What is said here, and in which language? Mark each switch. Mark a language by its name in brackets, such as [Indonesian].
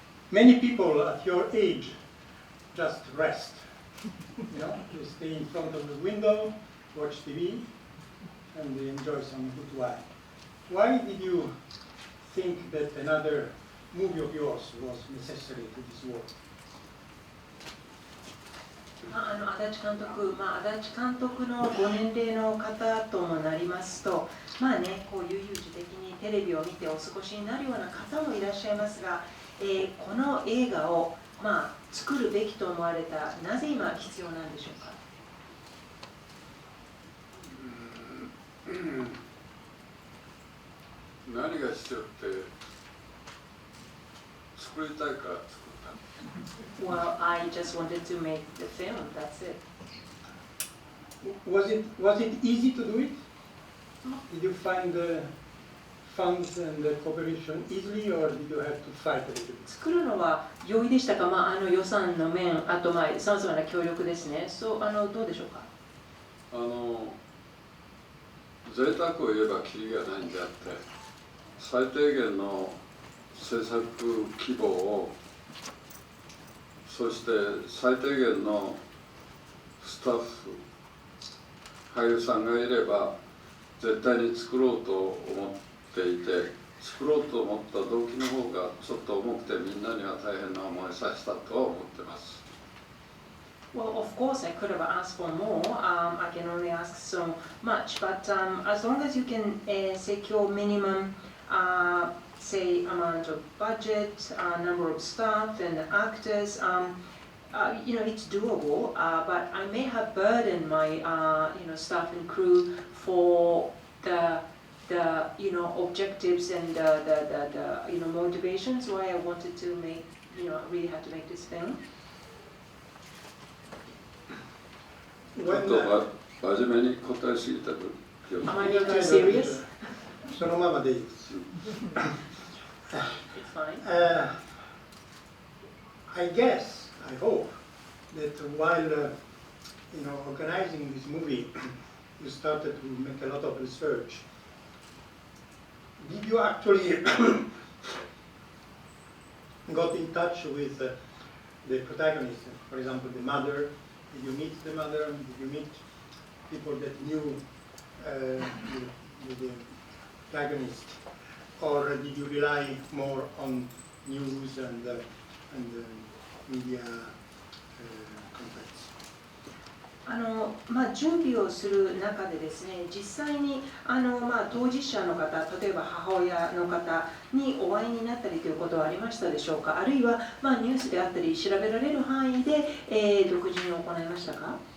[English] Many people at your age just rest. You know, they stay in front of the window, watch TV, and they enjoy some good wine. Why did you think that another movie of yours was necessary to this world? [Japanese] 足立監督のご年齢の方ともなりますと、まあね、こう悠々自適にテレビを見てお過ごしになるような方もいらっしゃいますが、この映画を、作るべきと思われた、なぜ今必要なんでしょうか。何が必要って作りたいから作った。 [English] Well, I just wanted to make the film, that's it. Was it easy to do it? Did you find the funds and the cooperation easily, or did you have to fight a little bit? [Japanese] 作るのは容易でしたか、予算の面、あとさまざまな協力ですね。どうでしょうか。贅沢を言えばキリがないんであって、最低限の制作規模を、そして最低限のスタッフ、俳優さんがいれば絶対に作ろうと思っていて、作ろうと思った動機の方がちょっと重くてみんなには大変な思いさせたとは思ってます。 [English] Well, of course, I could have asked for more. I can only ask so much, but as long as you can secure minimum, say, amount of budget, number of staff and actors, it's doable. But I may have burdened my, staff and crew for the objectives and the motivations why I wanted to make, really had to make this film. [Japanese] ちょっと真面目に答えすぎた分。 [English] Am I being serious? [Japanese] そのままでいいです。 [English] It's fine. I guess, I hope, that while organizing this movie, you started to make a lot of research. Did you actually got in touch with the protagonist, for example, the mother? Did you meet the mother? Did you meet people that knew the protagonist? Or did you rely more on news and media contacts? [Japanese] 準備をする中でですね、実際に当事者の方、例えば母親の方にお会いになったりということはありましたでしょうか。あるいはニュースであったり調べられる範囲で、独自に行いましたか。